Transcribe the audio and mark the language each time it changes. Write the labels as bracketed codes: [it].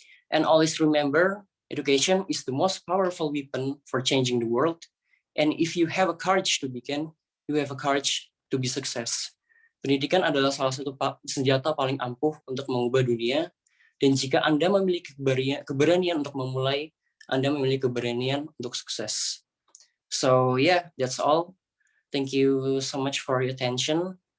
[en] And always remember, education is the most powerful weapon for changing the world. And if you have a courage to begin, you have a courage to be success. [id] Pendidikan adalah salah satu senjata paling ampuh untuk mengubah dunia. Dan jika Anda memiliki keberanian untuk memulai, Anda memiliki keberanian untuk sukses. [en] So yeah, that's all. Thank you so much for your attention.